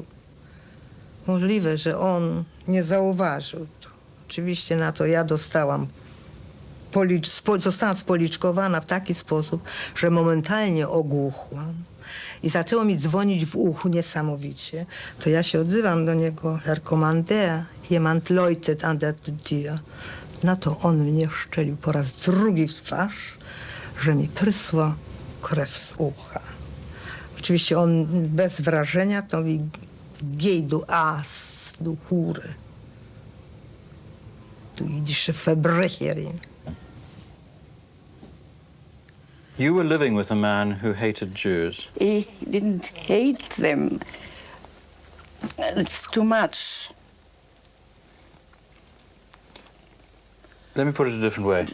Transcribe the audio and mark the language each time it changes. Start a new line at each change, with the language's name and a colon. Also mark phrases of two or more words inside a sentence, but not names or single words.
Polish: Możliwe, że on nie zauważył to. Oczywiście na to ja dostałam, zostałam spoliczkowana w taki sposób, że momentalnie ogłuchłam i zaczęło mi dzwonić w uchu niesamowicie. To ja się odzywam do niego,
German: Herr Kommandeur, jemand läutet an der Tür.
Polish: Na to on mnie szczelił po raz drugi w twarz, że mi prysła krew z ucha. Oczywiście on bez wrażenia to mi
German: gej du Aas, du Hure. Du jüdische Verbrecherin.
English: You were living with a man who hated Jews. He didn't hate them. It's too much. Let me put it a different way.